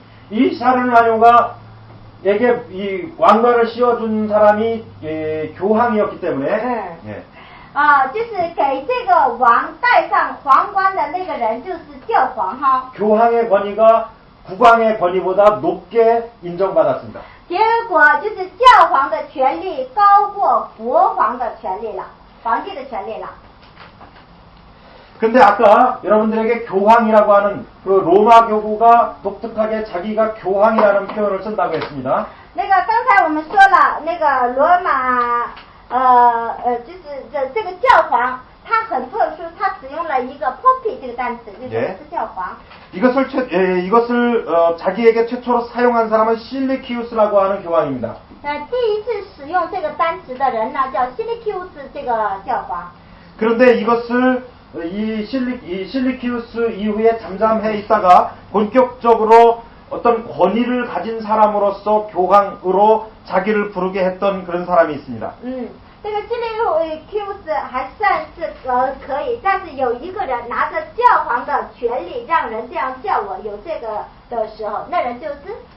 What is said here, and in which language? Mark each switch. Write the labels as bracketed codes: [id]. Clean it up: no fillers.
[ko] 이 샤를마뇨가 에게 이 왕관을 씌워준 사람이 교황이었기 때문에 [zh] 就是给这个王戴上皇冠的那个人就是教皇哈。 [ko] 교황의 권위가 국왕의 권위보다 높게 인정받았습니다. [zh] 结果就是教皇的权力高过国皇的权力了，皇帝的权力了。 [ko] 근데 아까 여러분들에게 교황이라고 하는 그 로마 교구가 독특하게 자기가 교황이라는 표현을 쓴다고 했습니다. [zh] 那个刚才我们说了，那个罗马就是这个教皇，他很特殊，他使用了一个 poppy 这个单词，就是是教皇。 [ko] 이것을 자기에게 최초로 사용한 사람은 실리키우스라고 하는 교황입니다. [zh] 第一次使用这个单词的人呢，叫西利基乌斯这个教皇。 [ko] 그런데 이것을 이 실리키우스 이후에 잠잠해 있다가 본격적으로 어떤 권위를 가진 사람으로서 교황으로 자기를 부르게 했던 그런 사람이 있습니다. [zh] 这个西利基乌斯还算是可以，但是有一个人拿着教皇的权利，让人这样叫我，有这个的时候，那人就是